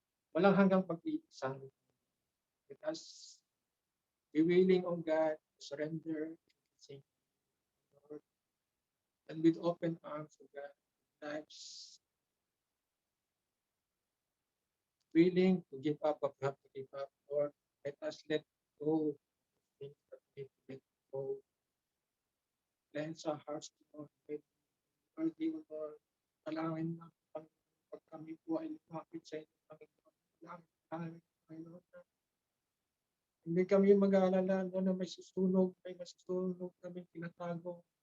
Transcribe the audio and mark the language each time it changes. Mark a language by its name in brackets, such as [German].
[Filipino] Walang hanggang pag-ibig sa amin. [English] Let us be willing, O God, to surrender, everything, Lord, and with open arms, O God, lives, willing to give up what we have to give up, Lord. Let us let go of things that we need to let go. Cleanse our hearts, Lord. Worthy, O Lord. [Filipino] Dalangin na pag kami po ay lumapit sa inyo, Panginoon. Dalangin, Panginoon. Hindi kami mag-aalala na may masusunog kami tinatago.